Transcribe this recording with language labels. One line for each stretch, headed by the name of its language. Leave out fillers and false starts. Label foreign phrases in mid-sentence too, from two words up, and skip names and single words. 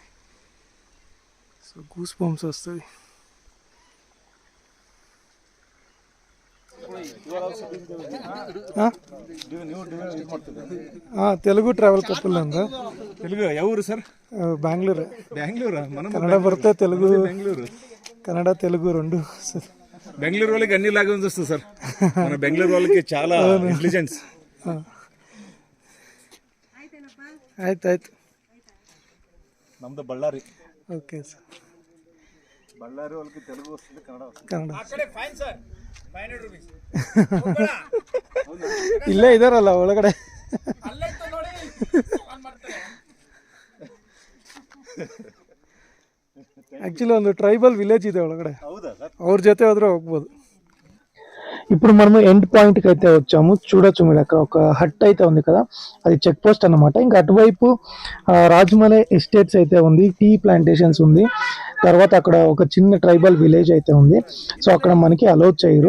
Telugu: సో
English: goose bumps
Telugu: వస్తుంది. తెలుగు ట్రావెల్ కపుల్ ಅಂದ. తెలుగు ఎవరు సార్? బెంగళూరు. బెంగళూరు. కన్నడ బರುತ್ತೆ, తెలుగు, కన్నడ తెలుగు రెండు. బెంగళూరు వాళ్ళకి అన్ని లాంగ్వేజ్ వస్తుంది సార్. మన బెంగళూరు వాళ్ళకి చాలా ఇంటెలిజెన్స్.
Kannada: ಆಯ್ತು ನಮ್ದು ಬಳ್ಳಾರಿ.
English: okay sir.
Telugu: ಬಳ್ಳಾರಿ వాళ్ళకి తెలుగు వస్తుంది, కన్నడ వస్తుంది.
Kannada: ಇಲ್ಲೇ ಇದಾರಲ್ಲ ಒಳಗಡೆ. ಆಕ್ಚುಲಿ ಒಂದು
English: tribal village
Kannada: ಇದೆ ಒಳಗಡೆ, ಅವ್ರ ಜೊತೆ ಹೋದ್ರೆ ಹೋಗ್ಬೋದು.
Telugu: ఇప్పుడు మనము
English: end pointki
Telugu: అయితే వచ్చాము. చూడొచ్చు మీరు అక్కడ ఒక హట్ అయితే ఉంది కదా, అది
English: check post
Telugu: అన్నమాట. ఇంకా అటువైపు రాజమలై ఎస్టేట్స్ అయితే ఉంది,
English: tea plantations
Telugu: ఉంది. తర్వాత అక్కడ ఒక చిన్న
English: tribal village
Telugu: అయితే ఉంది. సో అక్కడ మనకి అలౌ చేయరు.